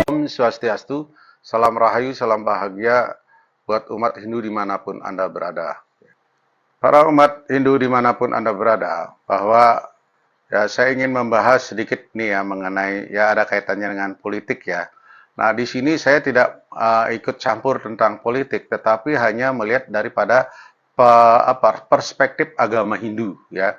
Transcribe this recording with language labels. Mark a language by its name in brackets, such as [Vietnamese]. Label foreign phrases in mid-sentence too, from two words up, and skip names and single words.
[Indonesian] Swastiastu, salam rahayu, salam bahagia buat umat Hindu dimanapun Anda berada. Para umat Hindu dimanapun Anda berada, bahwa ya saya ingin membahas sedikit nih ya mengenai ya ada kaitannya dengan politik ya. Nah di sini saya tidak ikut campur tentang politik, tetapi hanya melihat daripada perspektif agama Hindu ya.